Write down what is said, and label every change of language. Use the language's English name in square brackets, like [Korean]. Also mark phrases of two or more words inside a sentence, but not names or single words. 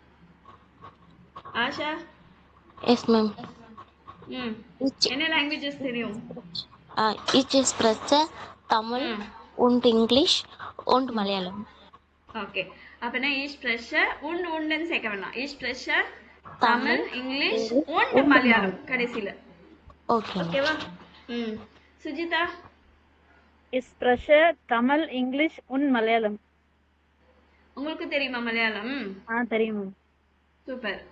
[Tamil] ஆஷா? [English] Yes ma'am. [Tamil] என்ன லாங்குவேஜஸ் தெரியும்? [German] ich spreche தமிழ் und English und மலையாளம். [Tamil] ஓகே, அப்பனா [German] ich spreche und [Tamil] சேர்க்க வேணாம். [German] ich spreche தமிழ், இங்கிலீஷ் und மலையாளம் கடைசில. [Tamil] ஓகேவா? சுஜிதா? [German] Ich spreche Tamil, English und Malayalam. [Tamil] உங்களுக்கு தெரியுமா மலையாளம்? தெரியும்.